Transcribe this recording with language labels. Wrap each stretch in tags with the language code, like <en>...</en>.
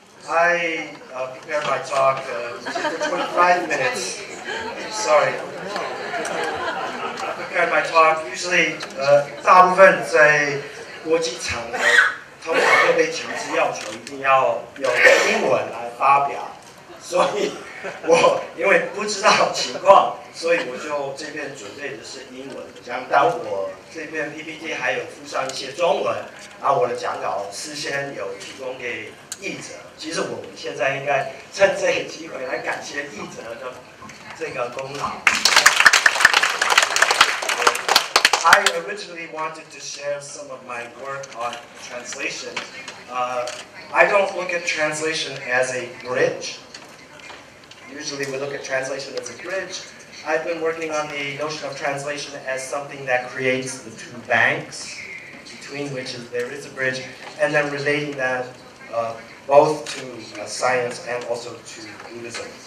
<en>I prepared my talk for 25 minutes. Sorry. I prepared my talk.</en> <zh>Usually, 大部分在国际场合，通常会被强制要求一定要用英文来发表。所以，我因为不知道情况，所以我就这边准备的是英文。但我这边 PPT 还有附上一些中文，然后我的讲稿事先有提供给译者。其实我们现在应该趁这个机会来感谢译者的这个功劳。</zh> <en>I originally wanted to share some of my work on translation. I don't look at translation as a bridge. Usually we look at translation as a bridge. I've been working on the notion of translation as something that creates the two banks, between which there is a bridge, and then relating that both to science and also to Buddhism.</en>